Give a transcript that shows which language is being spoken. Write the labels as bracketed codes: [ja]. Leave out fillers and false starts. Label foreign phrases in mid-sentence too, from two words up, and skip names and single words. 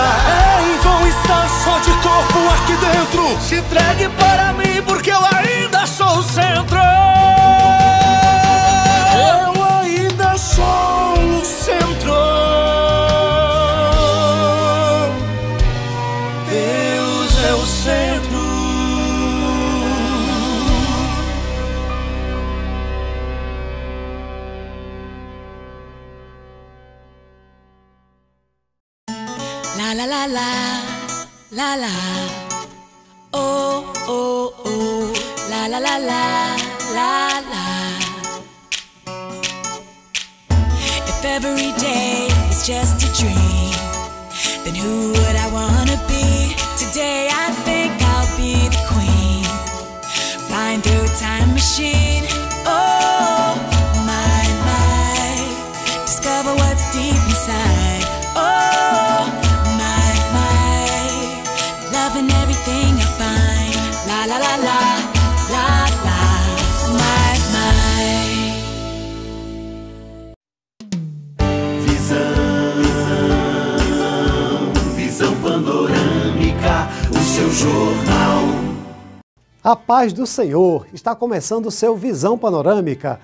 [pt] É em vão estar só de corpo aqui dentro. Se entregue para mim, porque eu ainda sou o centro. Eu ainda sou o centro. Deus é o centro. La la la la, la la. Oh oh oh, la la la la, la la. [en] If every day is just a dream, then who would I wanna be? Today I think I'll be the queen, flying through a time machine. Oh my my, discover what's deep inside. Oh my my, loving everything I find. La la la la, la la, my my. [pt] Visão panorâmica, o seu jornal. A paz do Senhor, está começando o seu Visão Panorâmica.